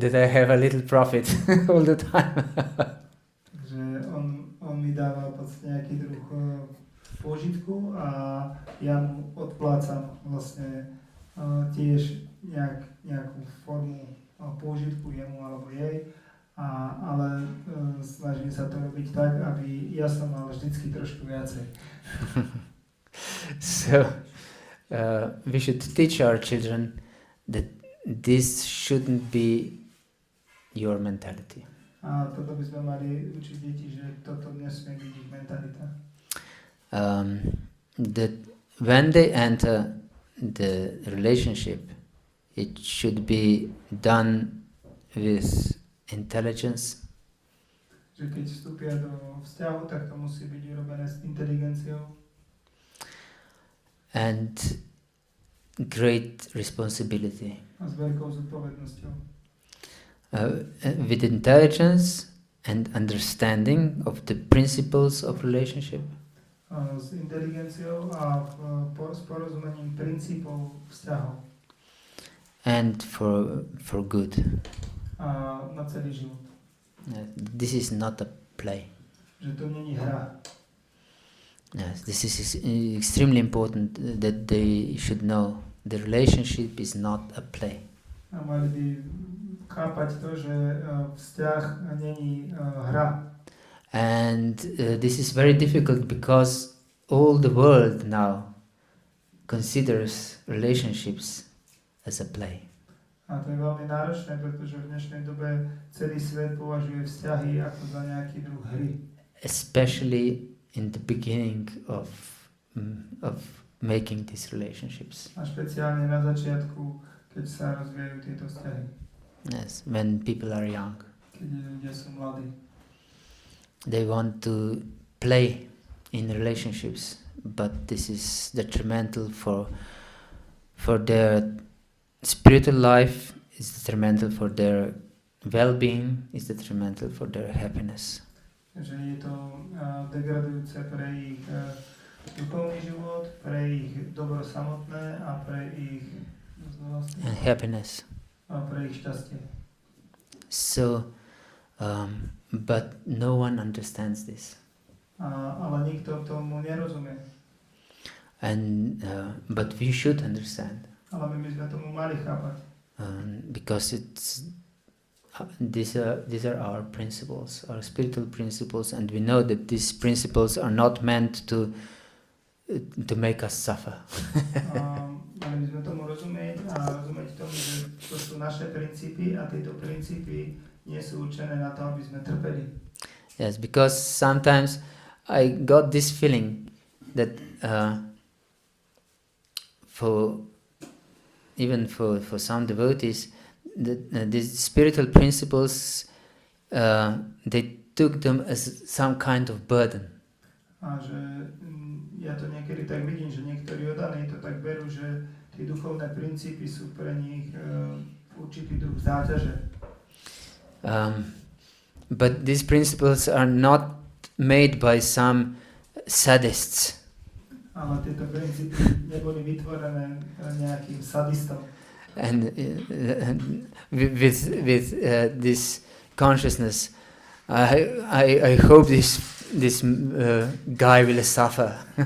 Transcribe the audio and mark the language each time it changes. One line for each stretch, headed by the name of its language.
English: That I have a little profit all the time.
Slovak: Takže on mi dáva v podstate nejaký druh pôžitku a ja mu odplácam vlastne tiež nejakú formu pôžitku jemu alebo jej, ale snažím sa to robiť tak, aby ja som mal vždycky trošku viacej.
English: So we should teach our children that this shouldn't be your mentality.
Slovak: A toto by sme mali učiť deti, že toto nesmie byť ich mentalita.
English: That when they enter the relationship, it should be done with intelligence,
Slovak: Že keď vstúpia do vzťahu, tak to musí byť urobené s inteligenciou
English: and great responsibility.
Slovak: a s veľkou zodpovednosťou.
English: With intelligence and understanding of the principles of relationship.
Slovak: S inteligenciou a s porozumením princípov vzťahov.
English: And for good.
Slovak: A na celý život.
English: This is not a play.
Slovak: Že to není hra.
English: Yes, this is extremely important that they should know. The relationship is not a play.
Slovak: A mali by chápať to, že vzťah není hra.
English: And this is very difficult because all the world now considers relationships as a play.
Slovak: A to je veľmi náročné, pretože v dnešnej dobe celý svet považuje vzťahy ako za nejaký druh hry.
English: Especially in the beginning of making these relationships.
Slovak: A špeciálne na začiatku, keď sa rozvíjajú tieto vzťahy.
English: Yes, when people are young.
Slovak: Keď ľudia sú mladí.
English: They want to play in relationships, but this is detrimental for their spiritual life, is detrimental for their well-being, is detrimental for their happiness.
Slovak: Že je to degradujúce pre ich duchovný život, pre ich dobro samotné a pre ich
English: and happiness.
Slovak: A pre ich šťastie.
English: So, but no one understands this.
Slovak: Ale nikto tomu nerozumie.
English: And but we should understand.
Slovak: Ale my by sme tomu mali chápať.
English: Because these are our principles, our spiritual principles, and we know that these principles are not meant to make us suffer.
Slovak: Mali by sme tomu rozumieť a rozumieť tomu, že to sú naše princípy a tieto princípy nie sú určené na to, aby sme trpeli.
English: Yes, because sometimes I got this feeling that for some devotees, that these spiritual principles, they took them as some kind of burden.
Slovak: A že ja to niekedy tak vidím, že niektorí oddaní to tak berú, že tie duchovné princípy sú pre nich určitý druh záťaže.
English: But these principles are not made by some sadists.
Slovak: Ale tieto princípy neboli vytvorené nejakým sadistom.
English: And with this consciousness, I hope this guy will suffer.